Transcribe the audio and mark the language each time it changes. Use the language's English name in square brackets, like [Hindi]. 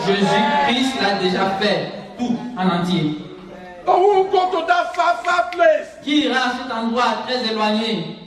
[French] Jésus-Christ l'a déjà fait, tout en entier. [English] But who will go to that far place [French] Qui ira à cet endroit très éloigné